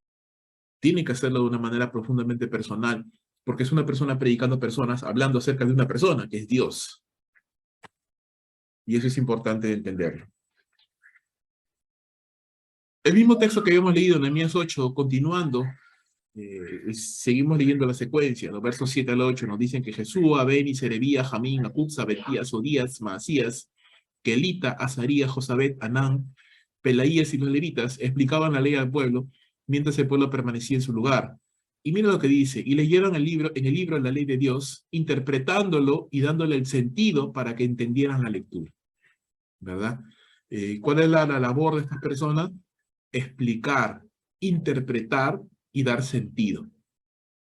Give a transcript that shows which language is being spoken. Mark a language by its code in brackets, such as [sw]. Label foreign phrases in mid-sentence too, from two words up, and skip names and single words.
[es] Tiene que hacerlo de una manera profundamente personal, porque es una persona predicando a personas, hablando acerca de una persona, que es Dios. Y eso es importante de entenderlo. El mismo texto que habíamos leído en Nehemías 8, continuando, seguimos leyendo la secuencia, los versos 7 al 8 nos dicen que Jesúa, Beni, Serebía, Jamín, Acutza, Betías, Odías, Maasías, Kelita, Azarías, Josabet, Anán, Pelaías y los levitas explicaban la ley al pueblo mientras el pueblo permanecía en su lugar. Y mira lo que dice, y leyeron en el libro la ley de Dios, interpretándolo y dándole el sentido para que entendieran la lectura, ¿verdad? ¿Cuál es la labor de estas personas? Explicar, interpretar y dar sentido.